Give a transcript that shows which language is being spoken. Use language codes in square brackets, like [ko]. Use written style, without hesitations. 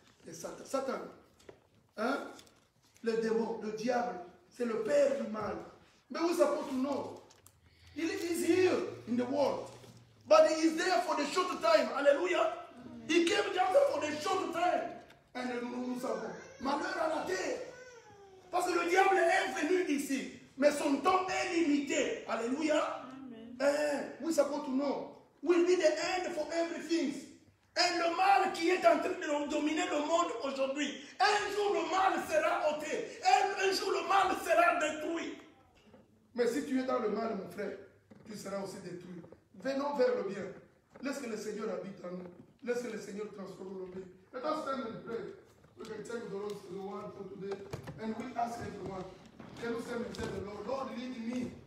[en] The Satan. [fr] Satan. Hein? Le démon, le diable. C'est le père du mal. [en] But we're supposed to know. He is here in the world. But he is there for the short time. Hallelujah. He came down for the short time. And [fr] nous savons. Malheur à la terre. Parce que le diable est venu ici. Mais son temps est limité. [en] Alléluia. We're supposed to know. Will be the end for everything. [fr] Et le mal qui est en train de dominer le monde aujourd'hui. Un jour le mal sera ôté. Un jour le mal sera détruit. Mais si tu es dans le mal, mon frère, tu seras aussi détruit. Venons vers le bien. Laisse que le Seigneur habite en nous. Laisse que le Seigneur transforme nos vies. [en] Let us stand and pray. We can take the Lord for today. And we ask everyone. Can you stand and say the Lord, Lord, lead me.